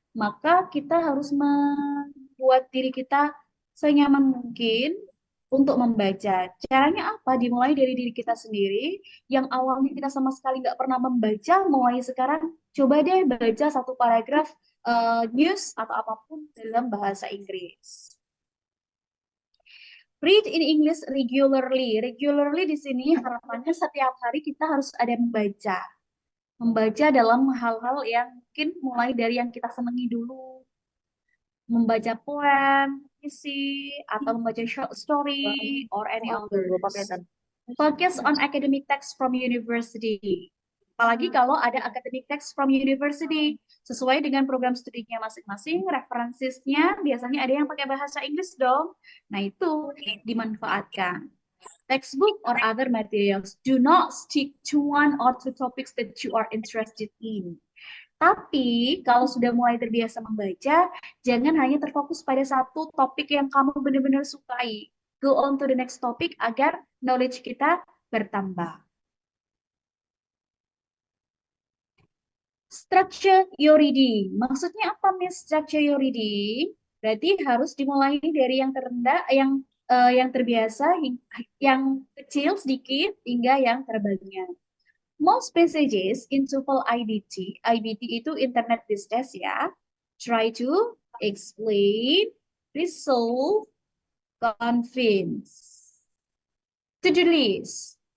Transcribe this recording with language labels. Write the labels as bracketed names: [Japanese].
[Indonesian] Maka kita harus membuat diri kita senyaman mungkin untuk membaca. Caranya apa? Dimulai dari diri kita sendiri, yang awalnya kita sama sekali nggak pernah membaca, mulai sekarang coba deh baca satu paragraf news atau apapun dalam bahasa Inggris. [English] Read in English regularly. [Indonesian] Regularly di sini harapannya setiap hari kita harus ada membaca. Membaca dalam hal-hal yang mungkin mulai dari yang kita senangi dulu, membaca poem, puisi, atau membaca short story, [English] or any others. Focus on academic text from university. [Indonesian] Apalagi kalau ada [English] academic text from university, [Indonesian] sesuai dengan program studinya masing-masing, referensinya biasanya ada yang pakai bahasa Inggris dong. Nah, itu dimanfaatkan. [English] Textbook or other materials. Do not stick to one or two topics that you are interested in. [Indonesian] Tapi kalau sudah mulai terbiasa membaca, jangan hanya terfokus pada satu topik yang kamu benar-benar sukai. [English] Go on to the next topic [Indonesian] agar knowledge kita bertambah. [English] Structure your reading. [Indonesian] Maksudnya apa, Miss? [English] Structure your reading? [Indonesian] Berarti harus dimulai dari yang terendah, yang terbiasa, yang kecil sedikit, hingga yang terbanyak. [English] Most passages in TOEFL IBT, [Indonesian] IBT itu Internet Business Test ya, [English] try to explain, resolve, convince. To-do list.